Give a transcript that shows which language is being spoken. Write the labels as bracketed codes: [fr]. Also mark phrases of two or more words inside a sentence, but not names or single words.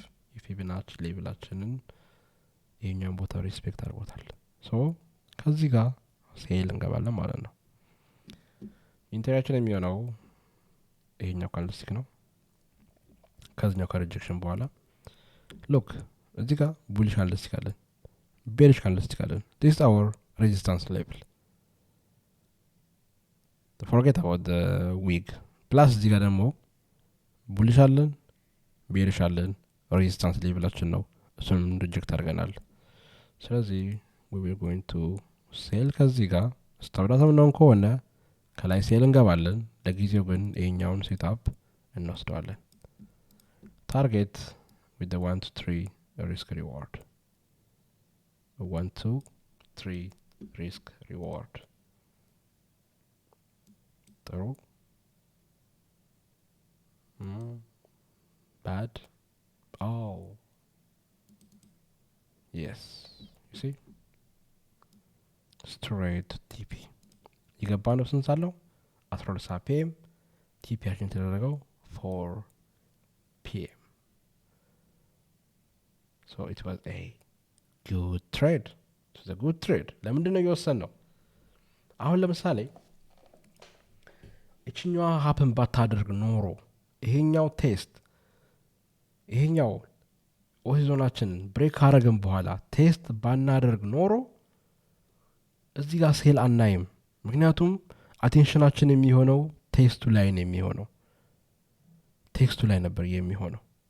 [am] የፊቦናቺ ሌቭላችንን ይሄኛውን ቦታ ሪስፔክት አድርጎታል ሶ ከዚህ ጋር ሴል እንገባለን ማለት ነው ኢንተሪያችን የሚሆነው ይሄኛው ካንድልስቲክ ነው ከዚህኛው ከሪጀክሽን በኋላ ሉክ እዚህ ጋር [en] bullish candlestick [am] አለን [en] bearish candlestick [am] አለን [en] this is our resistance level forget about the week plus [am] እዚህ ጋር ደግሞ ቡሊሽ አለን ቤሪሽ አለን ሬዚስታንስ ሌቭላችን ነው እሱን ሪጀክት አድርገናል ስለዚህ [en] we were going to sell [am] ከዚህ ጋር ስታብዳታም ነው ከሆነ ከላይ ሴል እንገባለን ለጊዜው ግን ይሄኛውን ሴትአፕ እንወስደዋለን ታርጌት [en] with the 1 to 3 risk reward 1 to 3 risk reward [am] ጥሩ [en] bad yes you see straight TP [am] ይገባ ነው ስንት ሳለው [en] 12 pm [am] ቲፒያችን ተደረገው [en] 4 pm so it was a good trade it was a good trade [am] ለምንድን ነው የወሰነው አሁን ለምሳሌ እቺኛው happen ባታደርግ ኖሮ ይሄኛው ቴስት ይሄኛው ኦሪዞናችን ብሬክ አረገን በኋላ ቴስት ባናደርግ ኖሮ እዚህ ጋር ሴል አናይም ምክንያቱም አቴንሽናችን የሚሆነው ቴስቱ ላይ ነው የሚሆነው ቴክስቱ ላይ ነበር የሚሆነው